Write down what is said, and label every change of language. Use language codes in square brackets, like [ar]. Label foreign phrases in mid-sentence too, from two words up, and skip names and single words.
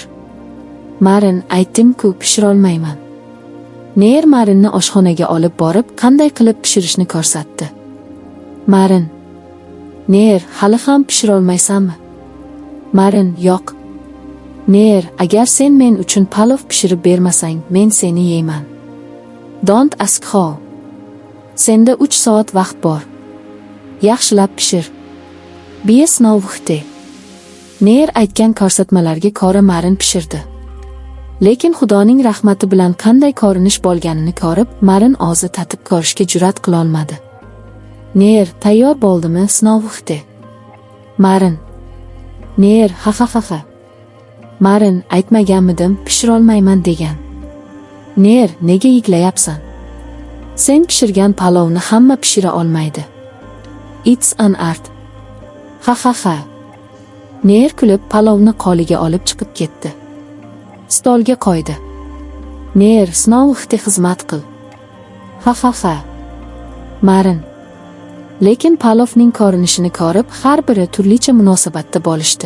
[uz] Marin, aytdim-ku, pishira olmayman. Ner Marinni oshxonaga olib borib, qanday qilib pishirishni ko'rsatdi. Marin. Ner, hali ham pishira olmaysanmi? Marin, yo'q. Ner, agar sen men uchun palov pishirib bermasang, men seni yeyman. [en] Don't ask how. [uz] Senda 3 soat vaqt bor. Yaxshilab pishir. Biya sinov vaqti. Ner aytgan ko'rsatmalarga ko'ra Marin pishirdi. Lekin Xudoning rahmati bilan qanday ko'rinish bo'lganini ko'rib, Marin og'zi tatib ko'rishga jur'at qila olmadi. Ner, tayyor bo'ldimi sinov vaqti? Marin. Ner, ha. Marin, aytmaganmidim, pishira olmayman degan. Ner, nega yig'layapsan? Sen pishirgan palovni hamma pishira olmaydi. [en] It's an art. [uz] Ha. Ner kulib palovni qoliga olib chiqib ketdi. Stolga qo'ydi. Ner, sinov vaqti xizmat qil. Ha. Marin. Lekin palovning ko'rinishini ko'rib, har biri turlicha munosabatda bo'lishdi.